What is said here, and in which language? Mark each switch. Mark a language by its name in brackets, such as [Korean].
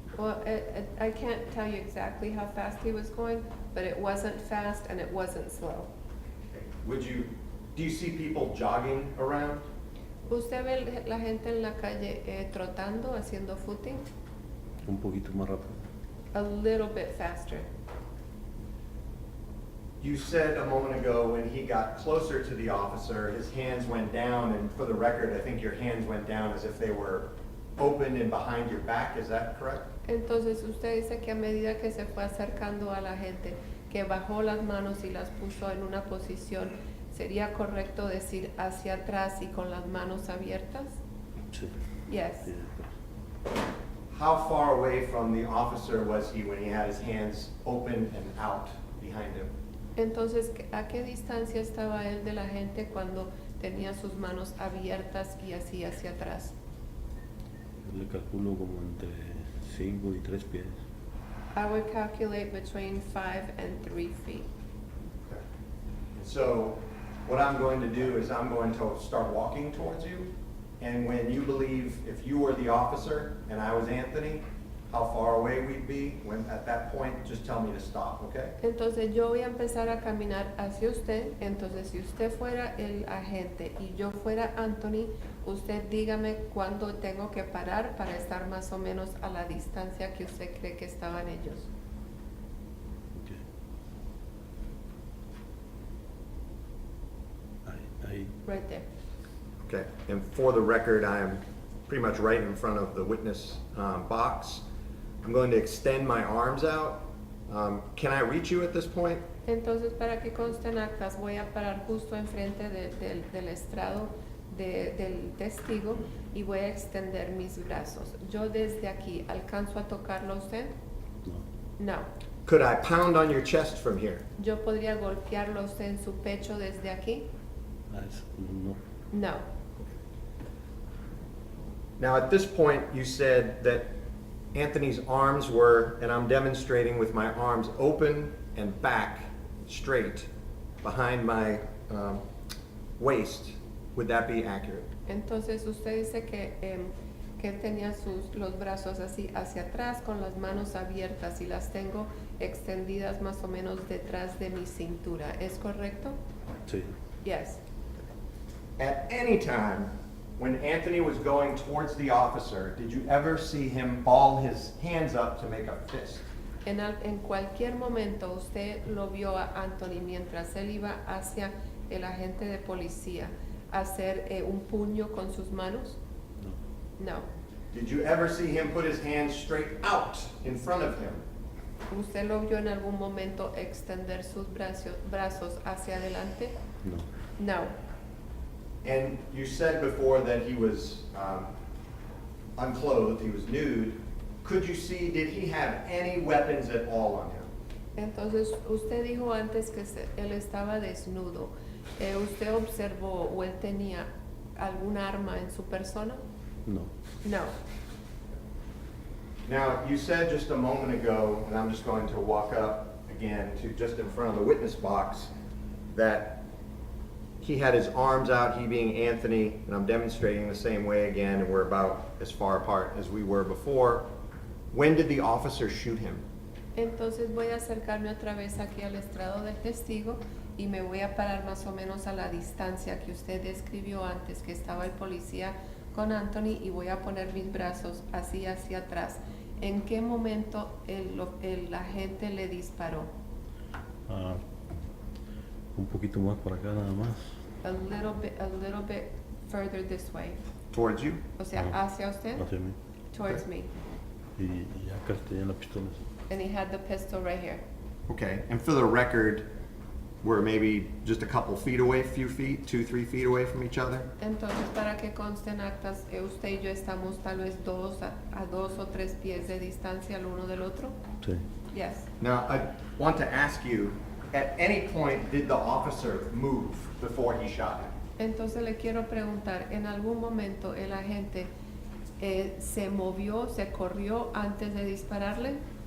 [English] Well, I can't tell you exactly how fast he was going, but it wasn't fast and it wasn't slow. Okay. Do you see people jogging around? [Spanish] ¿Usted ve la gente en la calle trotando, haciendo footing? Un poquito más rápido. [English] A little bit faster. You said a moment ago when he got closer to the officer, his hands went down, and for the record, I think your hands went down as if they were open and behind your back, is that correct? [Spanish] Entonces usted dice que a medida que se fue acercando a la gente, que bajó las manos y las puso en una posición, ¿sería correcto decir hacia atrás y con las manos abiertas? Sí. [English] Yes. [Spanish] Sí, [English] How far away from the officer was he when he had his hands open and out behind him? [Spanish] Entonces, ¿a qué distancia estaba él de la gente cuando tenía sus manos abiertas y así hacia atrás? Yo le calculo como entre 5 y 3 pies. [English] I would calculate between 5 and 3 feet. Okay. So what I'm going to do is I'm going to start walking towards you, and when you believe, if you were the officer and I was Anthony, how far away we'd be, at that point, just tell me to stop, okay? [Spanish] Entonces yo voy a empezar a caminar hacia usted. Entonces si usted fuera el agente y yo fuera Anthony, usted dígame cuándo tengo que parar para estar más o menos a la distancia que usted cree que estaban ellos. Okay. Ahí. [English] right there. Okay, and for the record, I am pretty much right in front of the witness box. I'm going to extend my arms out. Can I reach you at this point? [Spanish] Entonces, para que conste en actas, voy a parar justo enfrente del estrado del testigo y voy a extender mis brazos. Yo desde aquí, ¿alcanzo a tocarlo a usted? No. [English] No. Could I pound on your chest from here? [Spanish] ¿Yo podría golpearlo a usted en su pecho desde aquí? No. [English] No. Now, at this point, you said that Anthony's arms were, and I'm demonstrating with my arms open and back straight behind my waist. Would that be accurate? [Spanish] Entonces usted dice que él tenía los brazos así hacia atrás con las manos abiertas y las tengo extendidas más o menos detrás de mi cintura. ¿Es correcto? Sí. [English] Yes. At any time, when Anthony was going towards the officer, did you ever see him ball his hands up to make a fist? [Spanish] En cualquier momento usted lo vio a Anthony mientras él iba hacia el agente de policía hacer un puño con sus manos? No. [English] No. Did you ever see him put his hands straight out in front of him? [Spanish] ¿Usted lo vio en algún momento extender sus brazos hacia adelante? No. [English] No. And you said before that he was unclothed, he was nude. Could you see, did he have any weapons at all on him? [Spanish] Entonces, usted dijo antes que él estaba desnudo. ¿Usted observó o él tenía algún arma en su persona? No. [English] No. Now, you said just a moment ago, and I'm just going to walk up again to just in front of the witness box, that he had his arms out, he being Anthony, and I'm demonstrating the same way again, and we're about as far apart as we were before. When did the officer shoot him? [Spanish] Entonces voy a acercarme otra vez aquí al estrado del testigo y me voy a parar más o menos a la distancia que usted describió antes, que estaba el policía con Anthony, y voy a poner mis brazos así hacia atrás. ¿En qué momento el agente le disparó? Un poquito más para acá nada más. [English] A little bit further this way. Towards you? [Spanish] O sea, hacia usted? Hacia mí. [English] Towards me. [Spanish] Y acá tenía la pistola. [English] And he had the pistol right here. Okay, and for the record, we're maybe just a couple feet away, few feet, 2-3 feet away from each other? [Spanish] Entonces, para que consten actas, usted y yo estamos tal vez a 2 o 3 pies de distancia el uno del otro. Sí. [English] Yes. Now, I want to ask you, at any point did the officer move before he shot him? [Spanish] Entonces le quiero preguntar, ¿en algún momento el agente se movió, se corrió antes de dispararle?